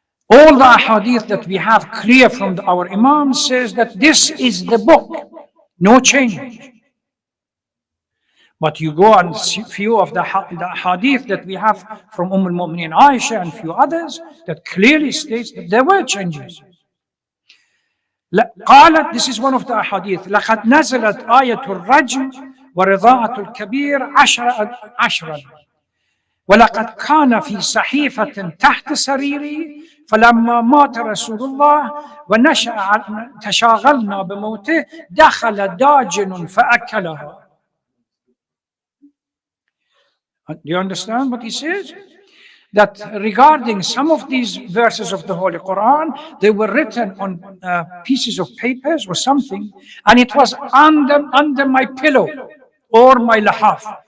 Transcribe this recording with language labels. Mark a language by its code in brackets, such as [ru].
[en] All the ahadith that we have clear from our Imam says that this is the book, no change. But you go and see few of the hadith that we have from al-Mu'mineen Aisha and few others that clearly states that there were changes. [ar] قالت, [en] this is one of the ahadith, [ar] لقد نزلت آية الرجم ورضاعة الكبير عشرا ولقد كان في صحيفة تحت سريري فلما مات رسول الله ونشأ تشاغلنا بموته دخل داجن فأكلها. [en] Do you understand what he says? That regarding some of these verses of the Holy Quran, they were written on pieces of papers or something, and it was under my pillow or my lahaf.